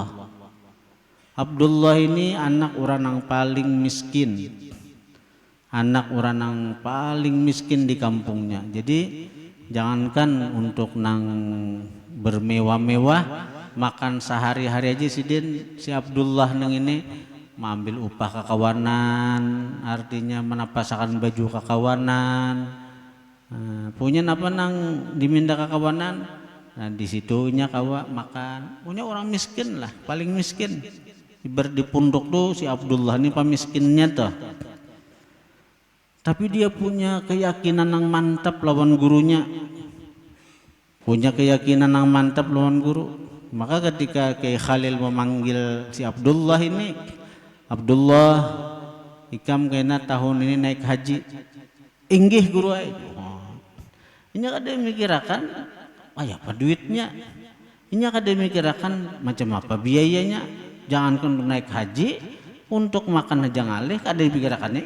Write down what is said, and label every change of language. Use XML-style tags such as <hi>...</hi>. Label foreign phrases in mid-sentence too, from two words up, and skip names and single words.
<id>Abdullah ini anak orang yang paling miskin. anak orang yang paling miskin di kampungnya. Jadi jangankan untuk nang bermewah-mewah, makan sehari-hari aja si Abdullah nang ini mengambil upah kakawanan, artinya menapasakan baju kakawanan. Punya apa nang diminta kakawanan, nah di situnya kawa makan. Punya orang miskin lah, paling miskin. Di punduk tuh si Abdullah ini pamiskinnya tuh. Tapi dia punya keyakinan yang mantap lawan gurunya. Punya keyakinan yang mantap lawan guru. Maka ketika Kiai Khalil memanggil si Abdullah ini, Abdullah, ikam kena tahun ini naik haji. Inggih guru ay. Ini kada mikirakan, ya apa duitnya? Ini kada mikirakan macam apa biayanya. Jangankan untuk naik haji, untuk makan aja ngalih kada dipikirkannya.</id>